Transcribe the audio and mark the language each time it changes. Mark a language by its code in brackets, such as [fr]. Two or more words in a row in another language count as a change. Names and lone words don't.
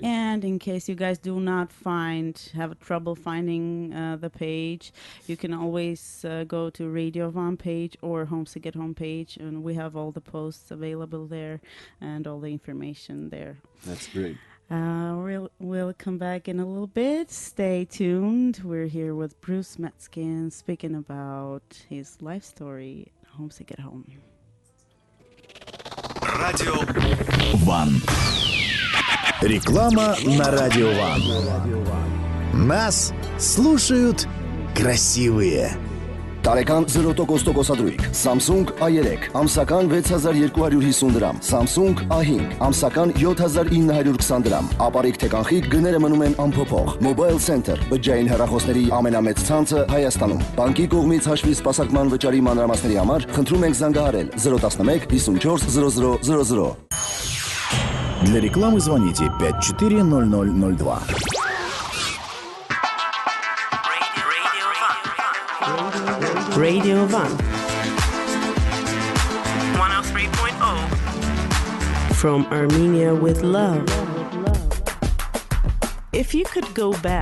[en] And in case you guys do not have trouble finding the page, you can always go to Radio Van page or Homesick at Home page, and we have all the posts available there and all the information there. That's great. We'll come back in a little bit. Stay tuned. We're here with Bruce Matzkin speaking about his life story, Homesick at Home. [ru] Радио Ван. Реклама на Радио Ван. Нас слушают красивые. [hy] Տարեկան 0% տոկոսադրույք, Samsung A3, ամսական 6250 դրամ, Samsung A5, ամսական 7920 դրամ, ապարիկ թե կանխիկ գները մնում են անփոփոխ, Mobile Center, բջջային հեռախոսների ամենամեծ ցանցը Հայաստանում, բանկի կողմից հաշվի սպասարկման վճարի մանրամասների համար խնդրում ենք զանգահարել 011 54 0000. [ru] Для рекламы звоните 540002. [en] Radio Van 103.0 from Armenia with love. If you could go back,